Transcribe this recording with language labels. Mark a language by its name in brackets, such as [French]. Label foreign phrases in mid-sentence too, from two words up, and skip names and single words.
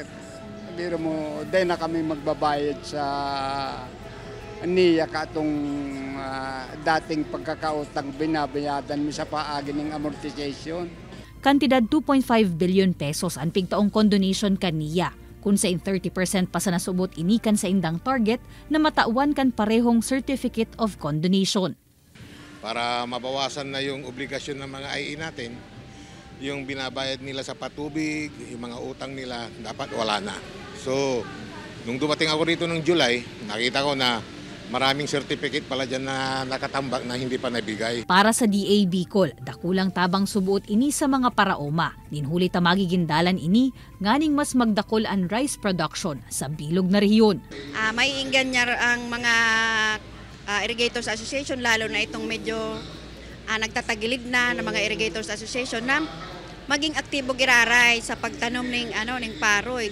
[Bikol] Biro mo, dahil na kami magbabayad sa NIA katong dating pagkakautang binabayadan mo sa paagi ng amortization. Kantidad 2.5 billion pesos ang pigtaong condonation kan NIA, kung sa 30% pa sa nasubot inikan sa indang target na matauan kan parehong Certificate of Condonation. [Filipino] Para mabawasan na yung obligasyon ng mga IE natin, yung binabayad nila sa patubig, yung mga utang nila, dapat wala na. So, nung dumating ako dito ng July, nakita ko na maraming certificate pala dyan na nakatambak na hindi pa nabigay. [Bikol] Para sa DA Bicol, dakulang tabang subuot ini sa mga paraoma. Ninhuli ta magigindalan ini, nganing mas magdakol ang [English] rice production [Bikol] sa bilog na rehiyon. May inganyar ang mga Irrigators Association, lalo na itong medyo nagtatagilid na ng mga Irrigators Association na maging aktibo giraray sa pagtanom ng paroy.